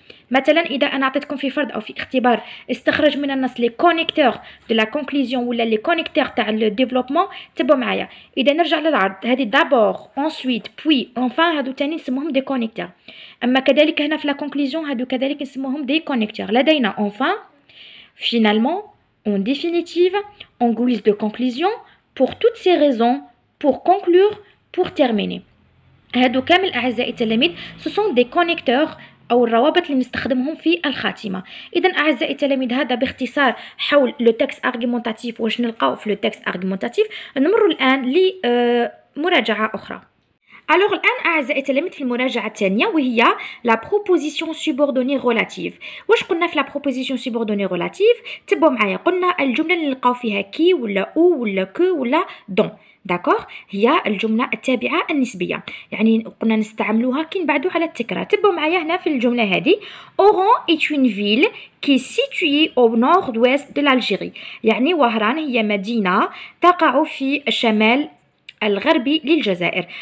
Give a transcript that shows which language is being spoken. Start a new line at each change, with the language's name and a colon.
Arabic: مثلا اذا انا عطيتكم في فرض او في اختبار استخرج من النص لي كونيكتور دو لا كونكليزيون ولا لي كونيكتور تاع الديفلوبمون، تبعوا معايا. اذا نرجع للعرض، هذه دابور انسويت بوي انفان، هادو تاني نسموهم دي كونيكتور. اما كذلك هنا في لا كونكليزيون هادو كذلك نسموهم دي كونيكتور. لدينا انفان،
French: finalement, en définitive, en guise de conclusion, pour toutes ces raisons, pour conclure, pour terminer.
Arabic: هادو كامل أعزائي التلاميذ
French: ce sont des connecteurs
Arabic: أو الروابط اللي نستخدمهم في الخاتمة. إذا أعزائي التلاميذ هذا باختصار حول لو تكست أرغيمونتاتيف واش نلقاو في لو تكست أرغيمونتاتيف. نمر الآن لمراجعة أخرى.
French: Alors
Arabic: الآن أعزائي التلاميذ في المراجعة الثانية وهي لا بروبوزيسيون سوبوردوني غولاتيف. واش قلنا في لا بروبوزيسيون سوبوردوني غولاتيف؟ تبعوا معايا. قلنا الجملة اللي نلقاو فيها كي ولا او ولا كو ولا دون. داكوغ، هي الجملة التابعة النسبية، يعني قلنا نستعملوها كي نبعدو على التكرار. تبعوا معايا هنا في الجملة هذه.
French: Oran est une ville qui est située au nord-ouest de l'Algérie.
Arabic: يعني وهران هي مدينة تقع في الشمال الغربي للجزائر.